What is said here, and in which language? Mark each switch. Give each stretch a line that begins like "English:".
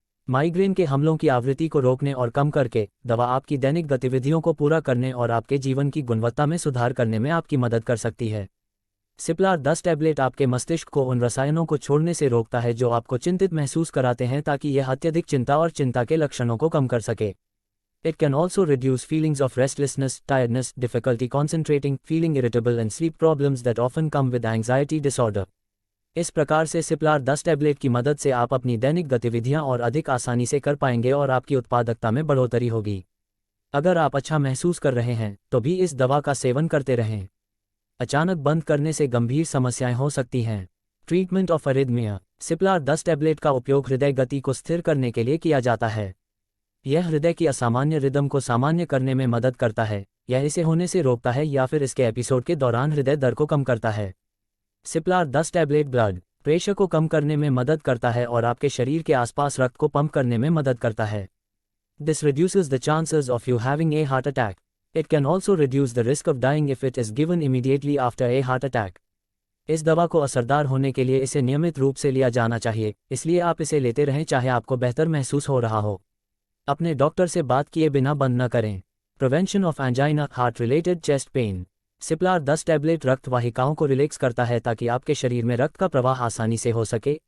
Hindi: Migraine के हमलों की आवृत्ति को रोकने और कम करके दवा आपकी दैनिक गतिविधियों को पूरा करने और आपके जीवन की गुणवत्ता में सुधार करने में आपकी मदद कर सकती है। सिप्लार 10 टैबलेट आपके मस्तिष्क को उन रसायनों को छोड़ने से रोकता है जो आपको चिंतित महसूस कराते हैं, ताकि यह अत्यधिक चिंता और चिंता के लक्षणों को कम कर सके।
English: It can also reduce feelings of restlessness, tiredness, difficulty concentrating, feeling irritable and sleep problems that often come with anxiety disorder.
Hindi: इस प्रकार से सिप्लार 10 टैबलेट की मदद से आप अपनी दैनिक गतिविधियां और अधिक आसानी से कर पाएंगे और आपकी उत्पादकता में बढ़ोतरी होगी। अगर आप अच्छा महसूस कर रहे हैं तो भी इस दवा का सेवन करते रहें। अचानक बंद करने से गंभीर समस्याएं हो सकती हैं।
English: Treatment of arrhythmia.
Hindi: सिप्लार 10 टैबलेट का उपयोग हृदय गति को स्थिर करने के लिए किया जाता है। यह हृदय की असामान्य रिदम को सामान्य करने में मदद करता है। यह इसे होने से रोकता है या फिर इसके एपिसोड के दौरान हृदय दर को कम करता है। सिप्लार 10 टैबलेट ब्लड प्रेशर को कम करने में मदद करता है और आपके शरीर के आसपास रक्त को पंप करने में मदद करता है।
English: This reduces the chances of you having a heart attack. It can also reduce the risk of dying if it is given immediately after a heart attack.
Hindi: इस दवा को असरदार होने के लिए इसे नियमित रूप से लिया जाना चाहिए, इसलिए आप इसे लेते रहें चाहे आपको बेहतर महसूस हो रहा हो। अपने डॉक्टर से बात किए बिना बंद न करें।
English: Prevention of angina, heart related chest pain.
Hindi: सिप्लार 10 tablet रक्त वाहिकाओं को रिलैक्स करता है ताकि आपके शरीर में रक्त का प्रवाह आसानी से हो सके।